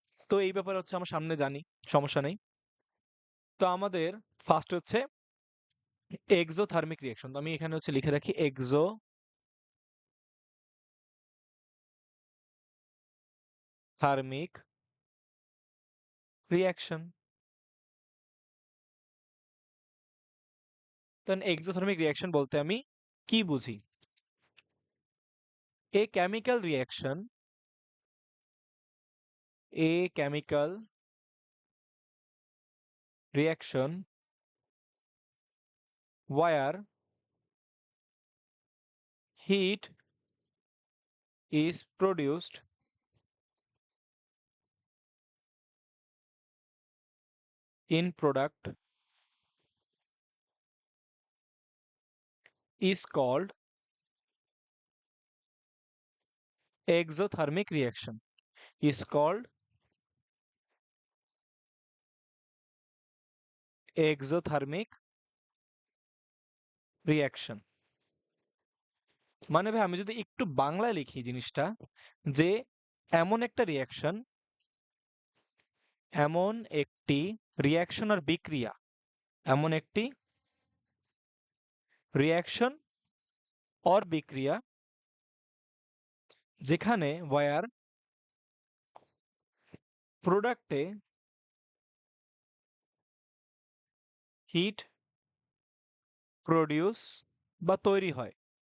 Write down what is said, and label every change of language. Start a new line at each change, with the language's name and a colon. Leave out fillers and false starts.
Bangla: তো এই ব্যাপারে হচ্ছে আমার সামনে জানি, সমস্যা নেই। তো আমাদের ফার্স্ট হচ্ছে এক্সোথার্মিক রিয়াকশন। তো আমি এখানে হচ্ছে লিখে রাখি এক্সোথার্মিক রিয়াকশন। তো এক্সোথার্মিক রিয়াকশন বলতে আমি কি বুঝি?
English: A chemical reaction, a chemical reaction where heat is produced in product is called exothermic reaction, is called exothermic reaction।
Bangla: মানে ভাই আমি যদি একটু বাংলায় লিখি জিনিসটা, যে এমন একটা রিয়াকশন, এমন একটি রিয়াকশন আর বিক্রিয়া, এমন একটি রিয়াকশন অর বিক্রিয়া যেখানে ওয়ার প্রোডাক্টে হিট প্রডিউস বা তৈরি হয়।